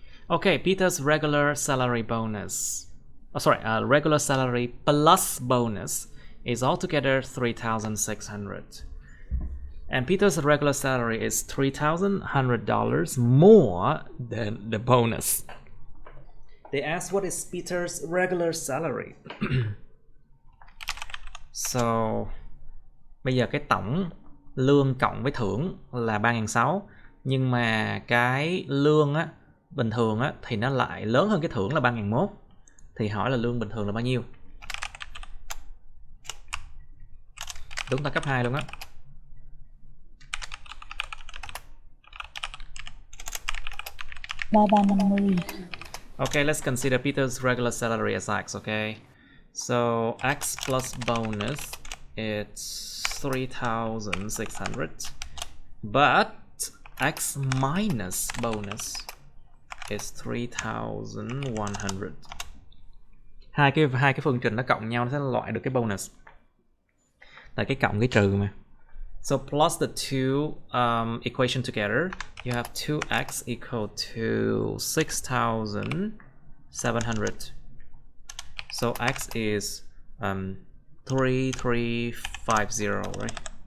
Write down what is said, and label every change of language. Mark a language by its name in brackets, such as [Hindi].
[English] Okay, Peter's regular salary bonus. Regular salary plus bonus is altogether 3,600. And Peter's regular salary is $3,100 more than the bonus. They asked what is Peter's regular salary. [Vietnamese] So bây giờ cái tổng lương cộng với thưởng là 3.600, nhưng mà cái lương á bình thường á thì nó lại lớn hơn cái thưởng là 3.100. Thì hỏi là lương bình thường là bao nhiêu? Đúng ta cấp 2 luôn á. [English] Okay, let's consider Peter's regular salary as X, okay? So X plus bonus, it's 3,600. But X minus bonus is 3,100. [Vietnamese] Hai cái phương trình nó cộng nhau nó sẽ loại được cái bonus. Tại cái cộng cái trừ mà. [English] So plus the two equation together, you have 2x equal to 6,700. So x is 3350, right?